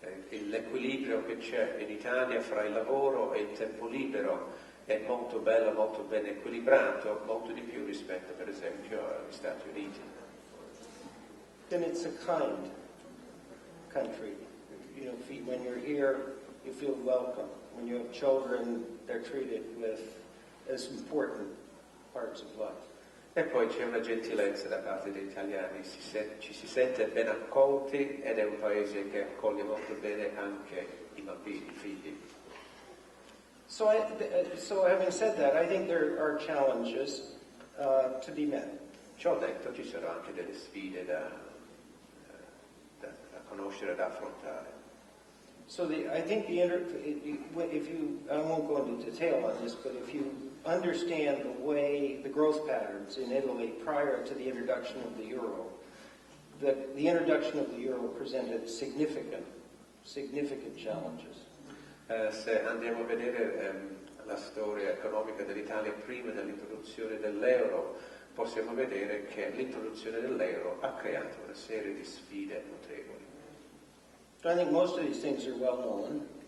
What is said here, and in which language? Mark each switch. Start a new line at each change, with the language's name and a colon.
Italian: L'equilibrio che c'è in Italia fra il lavoro e il tempo libero è molto bello, molto ben equilibrato, molto di più rispetto per esempio agli Stati Uniti.
English: Then it's a kind country. When you're here, you feel welcome. When you have children, they're treated as important parts of life.
Italian: E poi c'è una gentilezza da parte degli italiani, ci si sente ben accolti ed è un paese che accoglie molto bene anche i bambini, i figli.
English: So having said that, I think there are challenges to be met.
Italian: Ciò detto, ci sono anche delle sfide da conoscere, da affrontare.
English: So I think I won't go into detail on this, but if you understand the growth patterns in Italy prior to the introduction of the euro, the introduction of the euro presented significant challenges.
Italian: Se andiamo a vedere la storia economica dell'Italia prima dell'introduzione dell'euro, possiamo vedere che l'introduzione dell'euro ha creato una serie di sfide notevoli.
English: So I think most of these things are well known.